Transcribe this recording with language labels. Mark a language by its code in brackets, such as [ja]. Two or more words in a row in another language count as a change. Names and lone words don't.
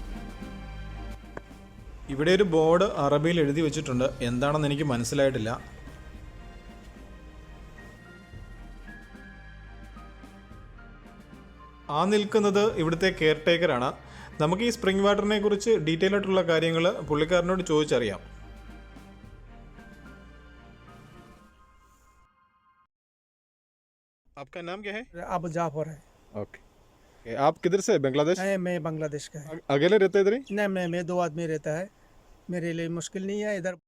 [ml] ഇവിടെ ഒരു ബോർഡ് അറബിയിൽ എഴുതി വെച്ചിട്ടുണ്ട്. എന്താണെന്ന് എനിക്ക് മനസ്സിലായിട്ടില്ല. ആ നിൽക്കുന്നത് ഇവിടുത്തെ കെയർ ടേക്കറാണ്. നമുക്ക് ഈ സ്പ്രിംഗ് വാട്ടറിനെ കുറിച്ച് ഡീറ്റെയിൽ ആയിട്ടുള്ള കാര്യങ്ങൾ പുള്ളിക്കാരനോട് ചോദിച്ചറിയാം. [hi] आपका नाम क्या है? अबू जाफर है। ओके. आप किधर से? बांग्लादेश? मैं बांग्लादेश का है। अकेले रहते इधर ही? नहीं, मैं 2 आदमी रहता है। मेरे लिए मुश्किल नहीं है इधर।